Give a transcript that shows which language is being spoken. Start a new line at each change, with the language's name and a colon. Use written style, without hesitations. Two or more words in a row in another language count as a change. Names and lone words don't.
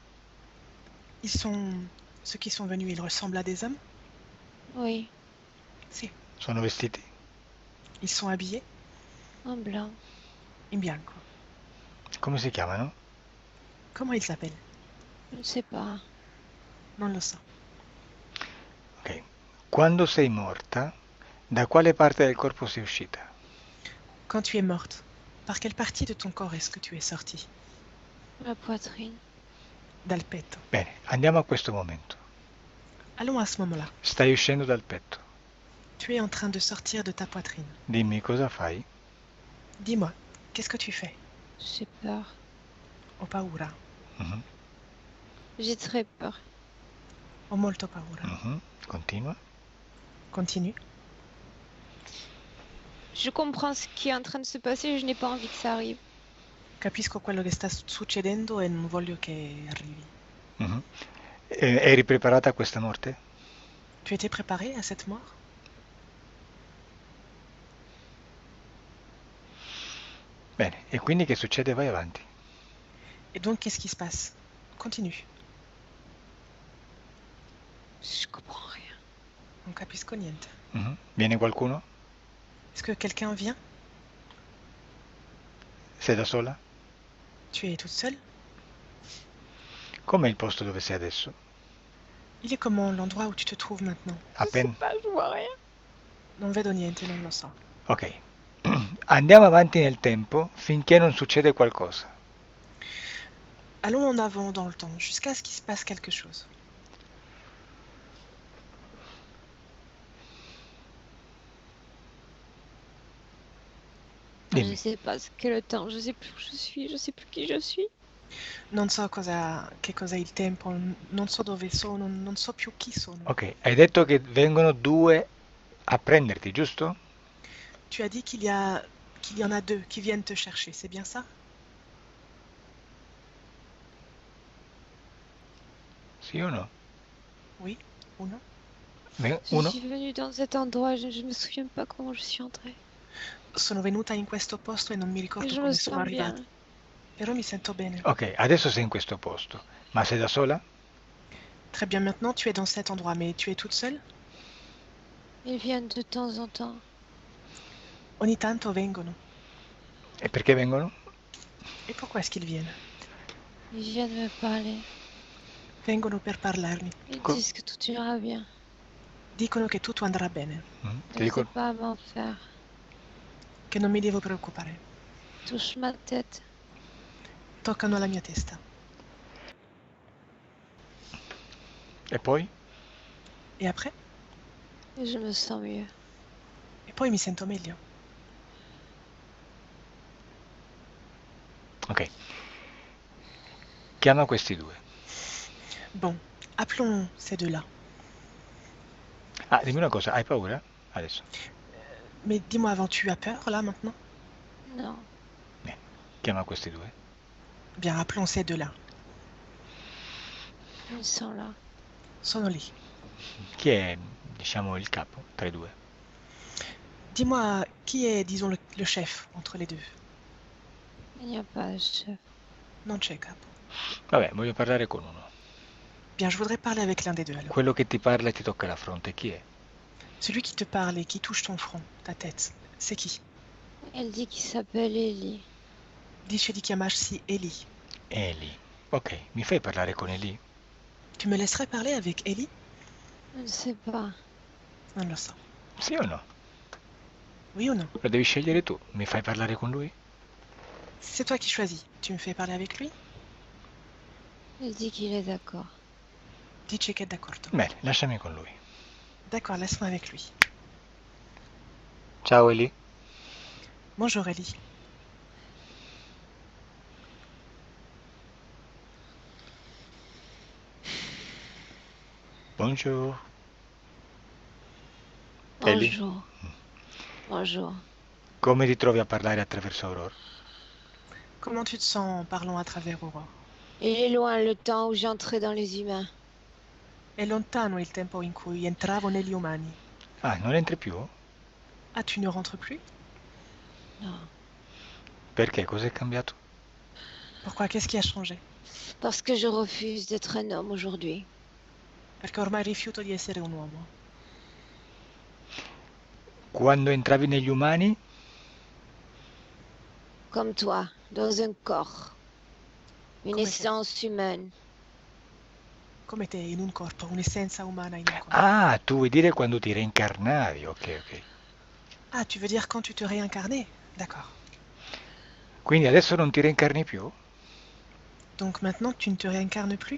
French: Ceux qui sont venus, ils ressemblent à des hommes? Oui,
Italian: Si. Sono vestiti?
French: Ils sont habillés en blanc.
Italian: in bianco. Come si chiamano?
French: Comment ils s'appellent? Je ne sais pas.
Italian: Non lo so. Ok. Quando sei morta, da quale parte del corpo sei uscita?
French: Quand tu es morte, par quelle partie de ton corps est-ce que tu es sortie? La poitrine.
Italian: Dal petto. Bene, andiamo a questo momento.
French: Allons à ce moment-là.
Italian: Stai uscendo dal petto.
French: Tu es en train de sortir de ta poitrine.
Italian: Dimmi cosa fai?
French: Dis-moi, qu'est-ce que tu fais? J'ai peur.
Italian: Ho paura. Mhm,
French: J'ai très peur.
Italian: Ho molto paura. Continua.
French: Continue. Je comprends ce qui est en train de se passer, je n'ai pas envie que ça arrive.
Italian: Capisco quello che sta succedendo e non voglio che arrivi. Mhm. Eri preparata a questa morte?
French: Tu étais préparé à cette mort?
Italian: Bene, e quindi che succede? Vai avanti.
French: Et donc, qu'est-ce qui se passe? Continue. Je comprends rien.
Italian: Non capisco niente. Viene qualcuno?
French: Est-ce que quelqu'un vient?
Italian: Sei da sola?
French: Tu es toute seule?
Italian: Com'è il posto dove sei adesso?
French: Il est comment l'endroit où tu te trouves maintenant? Je sais pas, je vois rien.
Italian: Non vedo niente, non lo so. Ok. Andiamo avanti nel tempo finché non succede qualcosa.
French: Allons en avant dans le temps, jusqu'à ce qu'il se passe quelque chose. Je
Italian: Dimmi.
French: sais pas ce qu'est le temps, je sais plus où je suis, je sais plus qui je suis.
Italian: Non so che cos'è il tempo, non so dove sono, non so più chi sono. Ok, hai detto che vengono due a prenderti, giusto?
French: Tu as dit qu'il y en a deux qui viennent te chercher, c'est bien ça?
Italian: Sì o no?
French: Oui ou non? Je
Italian: Uno?
French: suis venue dans cet endroit, je me souviens pas comment je suis entrée.
Italian: Sono venuta in questo posto e non mi
French: Et
Italian: ricordo
French: je me
Italian: come sono
French: sens
Italian: arrivata.
French: bien.
Italian: Però mi sento bene. Ok, adesso sei in questo posto, ma sei da sola?
French: Très bien, maintenant tu es dans cet endroit, mais tu es toute seule? Ils viennent de temps en temps.
Italian: Ogni tanto vengono. E perché vengono?
French: E pourquoi est-ce qu'ils viennent? Ils viennent me parler.
Italian: Vengono per parlarmi.
French: Ils Co- disent que tout ira bien.
Italian: Dicono che tutto andrà bene, Ti
French: Je ne
Italian: dico,
French: sais pas m'en faire.
Italian: che non mi devo preoccupare.
French: Touche ma tête.
Italian: Toccano la mia testa. e poi?
French: E après? Et je me sens mieux.
Italian: E poi mi sento meglio. Ok. Chiama questi due.
French: Bon, appelons ces deux-là.
Italian: Ah, dimmi una cosa, hai paura? Adesso.
French: Mais dis-moi avant, tu as peur là maintenant? Non.
Italian: Bene, chiama questi due.
French: Bien, appelons ces deux-là. Ils sont là.
Italian: Sono lì. Chi è, diciamo, il capo tra i due?
French: Dis-moi, qui est, disons, le chef entre les deux? Il n'y a pas de chef.
Italian: Non c'è capo. Vabbè, voglio parlare con uno.
French: Bien, je voudrais parler avec l'un des deux alors.
Italian: Quello che ti parla e ti tocca la fronte, chi è?
French: Celui qui te parle et qui touche ton front, ta tête, c'est qui? Elle dit qu'il s'appelle Ellie.
Italian: Dice di chiamarsi Ellie. Eli. Ok, mi fai parlare con Eli?
French: Tu me laisserais parler avec Ellie? Je ne sais pas.
Italian: Non lo so. Sì o no?
French: Oui ou non?
Italian: Lo devi scegliere tu. Mi fai parlare con lui?
French: C'est toi qui choisis. Tu me fais parler avec lui? Elle dit qu'il est d'accord.
Italian: Dice che è d'accordo. Bene, lasciami con lui.
French: D'accord, laisse-moi avec lui.
Italian: Ciao Eli.
French: Bonjour Ellie. Bonjour.
Italian: Eli,
French: Bonjour. Bonjour.
Italian: come ti trovi a parlare attraverso Aurora?
French: Comment tu te sens en parlant à travers Aurore? Il est loin le temps où j'entrais dans les humains.
Italian: È lontano il tempo in cui entravo negli umani. Ah, non entri più?
French: Ah, tu ne rentres plus? Non.
Italian: Perché? Cos'è cambiato?
French: Pourquoi? Qu'est-ce qui a changé? Parce que je refuse d'être un homme aujourd'hui.
Italian: Perché ormai rifiuto di essere un uomo. Quando entravi negli umani?
French: Comme toi, dans un corps. Une
Italian: Come te.
French: essence humaine.
Italian: Come te, in un corpo, un'essenza umana in un corpo. Ah, tu vuoi dire quando ti reincarnavi, ok, ok.
French: Ah, tu veux dire quand tu te réincarnais? D'accord.
Italian: Quindi adesso non ti reincarni più?
French: Donc maintenant, tu ne te réincarnes plus?